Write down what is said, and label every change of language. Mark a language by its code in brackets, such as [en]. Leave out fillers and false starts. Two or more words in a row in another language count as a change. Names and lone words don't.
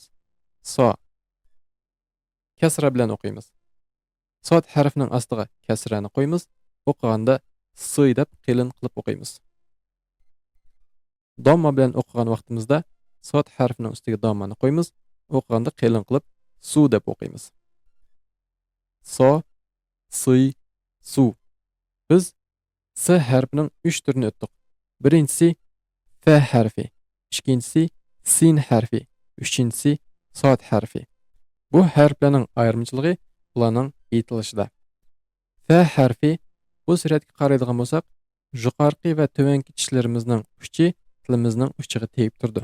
[uz] So. Kasra bilan o'qiymiz. Sod harfining ostiga kasrani qo'yamiz, o'qiganda si deb qalin qilib o'qiymiz. Damma bilan o'qigan vaqtimizda sod harfining ustiga dammani qo'yamiz, o'qiganda qalin qilib su deb o'qiymiz. So, si, su. Biz s harfining 3 turini o'tdik. Birinchisi fa harfi, ikkinchisi sin harfi, uchinchisi sod harfi. Bu harflarning ayirmachiligi ularning aytilishida. Fa harfi bu suratga qaraydigan bo'lsak, yuqorqi va tuvanki tishlarimizning uchi tilimizning uchiga tegib turdi.